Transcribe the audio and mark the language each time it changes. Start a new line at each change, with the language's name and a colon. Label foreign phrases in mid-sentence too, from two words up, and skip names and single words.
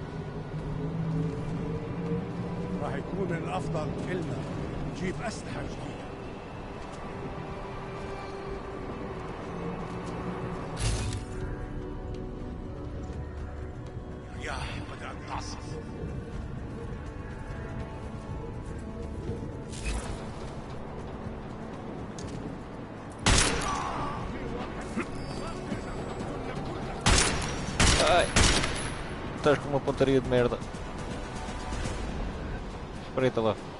Arabic: راح يكون من الأفضل إلنا نجيب أسلحة جديدة. يا بدأت تعصف.
Portuguese: Ai! Estás com uma pontaria de merda. Espreita lá.